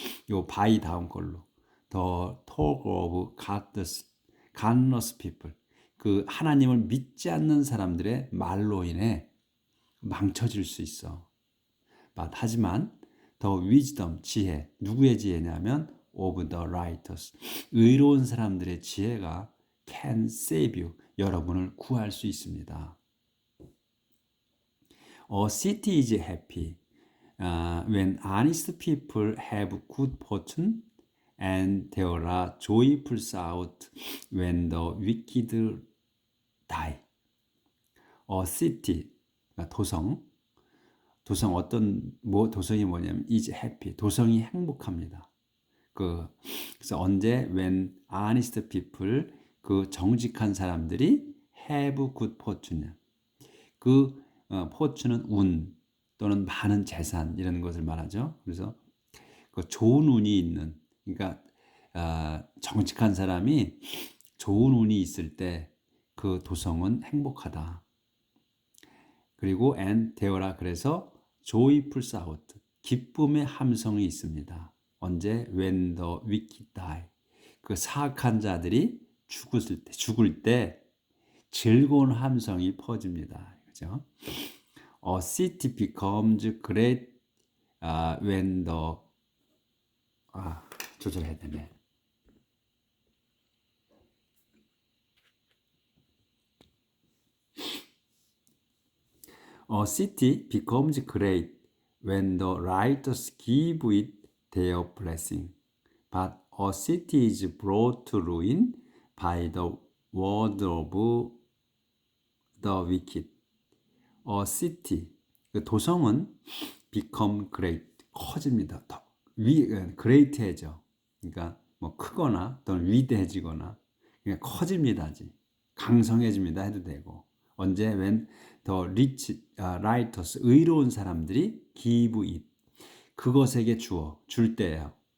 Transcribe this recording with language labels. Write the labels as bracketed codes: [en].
[ko] 요 by 다음 걸로 [en] the talk of godless people, [ko] 그 하나님을 믿지 않는 사람들의 말로 인해 망쳐질 수 있어. 하지만 [en] the wisdom, [ko] 지혜, 누구의 지혜냐면 [en] of the righteous, [ko] 의로운 사람들의 지혜가 [en] can save you, [ko] 여러분을 구할 수 있습니다. [en] A city is happy when honest people have good fortune, and there are joyful shouts when the wicked die. A city, [ko] 도성 도성이 뭐냐면 [en] is happy, [ko] 도성이 행복합니다. 그래서 언제 [en] when honest people, [ko] 그 정직한 사람들이 [en] have good fortune, [ko] 그 fortune은 운 또는 많은 재산 이런 것을 말하죠. 그래서 그 좋은 운이 있는, 그러니까 정직한 사람이 좋은 운이 있을 때 그 도성은 행복하다. 그리고 [en] and there [ko] 라, 그래서 [en] joyful shout, [ko] 기쁨의 함성이 있습니다. 언제? [en] when the wicked die, [ko] 그 사악한 자들이 죽을 때 즐거운 함성이 퍼집니다. 그죠? [en] A city becomes great when the [ko] 조절해야 되네. [en] A city becomes great when the righteous give it their blessing, but a city is brought to ruin by the word of the wicked. A city, [ko] 그 도성은 [en] become great, [ko] 커집니다. great해져. 그러니까 뭐 크거나 또는 위대해지거나 그냥 커집니다지. 강성해집니다 해도 되고. 언제? [en] when the righteous, [ko] 의로운 사람들이 [en] give it, [ko] 그것에게 줄 때예요.